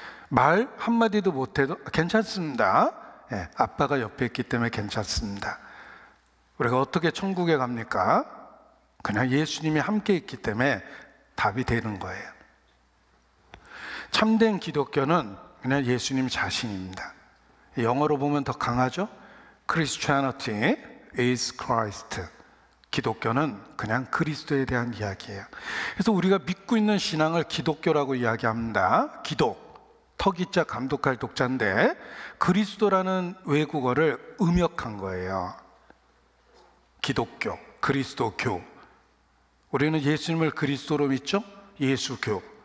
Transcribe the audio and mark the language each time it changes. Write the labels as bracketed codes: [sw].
[ko] 말 한마디도 못해도 괜찮습니다. 네, 아빠가 옆에 있기 때문에 괜찮습니다. 우리가 어떻게 천국에 갑니까? 그냥 예수님이 함께 있기 때문에 답이 되는 거예요. 참된 기독교는 그냥 예수님 자신입니다. 영어로 보면 더 강하죠? [en] Christianity is Christ. [ko] 기독교는 그냥 그리스도에 대한 이야기예요. 그래서 우리가 믿고 있는 신앙을 기독교라고 이야기합니다. 기독, 터기자 감독할 독자인데 그리스도라는 외국어를 음역한 거예요. 기독교, 그리스도교. 우리는 예수님을 그리스도로 믿죠? 예수교.